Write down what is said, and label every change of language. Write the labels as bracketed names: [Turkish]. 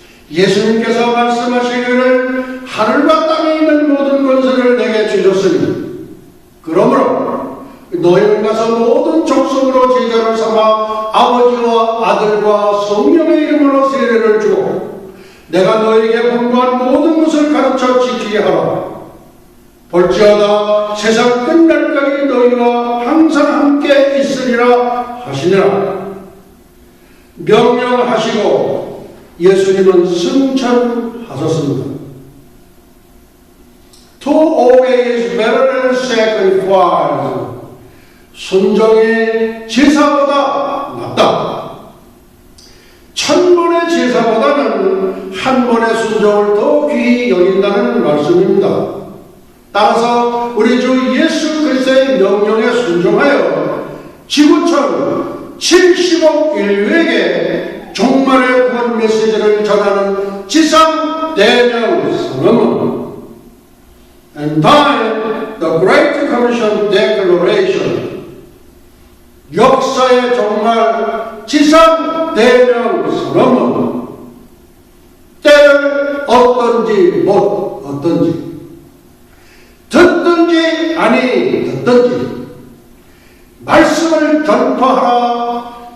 [Korean] 예수님께서 말씀하시기를 하늘과 땅에 있는 모든 권세를 내게 주셨으니 그러므로 너희는 가서 모든 족속으로 제자를 삼아 아버지와 아들과 성령의 이름으로 세례를 주고 내가 너희에게 분부한 모든 것을 가르쳐 지키게 하라. 볼지어다 세상 끝날까지 너희와 항상 함께 있으리라 하시니라. 명령하시고 예수님은 승천하셨습니다. [English] To obey is better than sacrifice. [Korean] 순종의 제사보다 낫다. 1000번의 제사보다는 한 번의 순종을 더 귀히 여긴다는 말씀입니다. 따라서 우리 주 예수 그리스도의 명령에 순종하여 지구촌 70억 인류에게 종말의 구원 메시지를 전하는 지상 대명 선언문. [English] And by the Great Commission Declaration. [Korean] 역사의 정말 지상 대명 선언은 때를 얻든지 못 얻든지 듣든지 아니 듣든지 말씀을 전파하라.